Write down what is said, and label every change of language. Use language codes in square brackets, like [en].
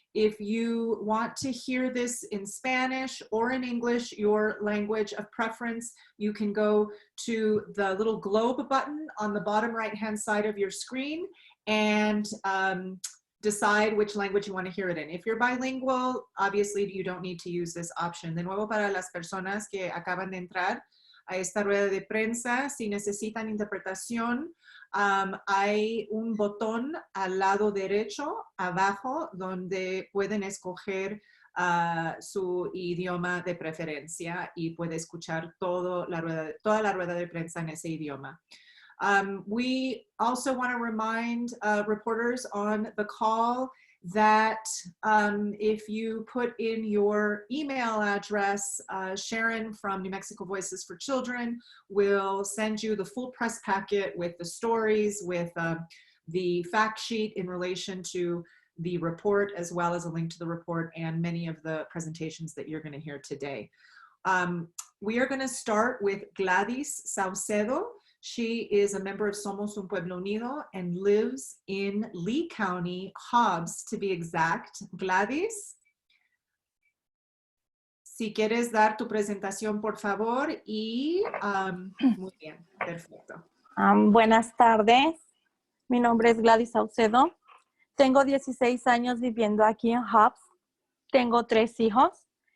[en] If you want to hear this in Spanish or in English, your language of preference, you can go to the little globe button on the bottom right-hand side of your screen and decide which language you want to hear it in. If you're bilingual, obviously you don't need to use this option. [es] De nuevo, para las personas que acaban de entrar a esta rueda de prensa, si necesitan interpretación, hay un botón al lado derecho abajo donde pueden escoger su idioma de preferencia y puede escuchar toda la rueda de prensa en ese idioma. [en] We also want to remind reporters on the call that if you put in your email address, Sharon from New Mexico Voices for Children will send you the full press packet with the stories, with the fact sheet in relation to the report, as well as a link to the report and many of the presentations that you're going to hear today. We are going to start with Gladys Saucedo. She is a member of Somos Un Pueblo Unido and lives in Lee County, Hobbs to be exact. [es] Gladys, si quieres dar tu presentación, por favor. Y muy bien, perfecto. Buenas tardes, mi nombre es Gladys Saucedo. Tengo 16 años viviendo aquí en Hobbs. Tengo 3 hijos.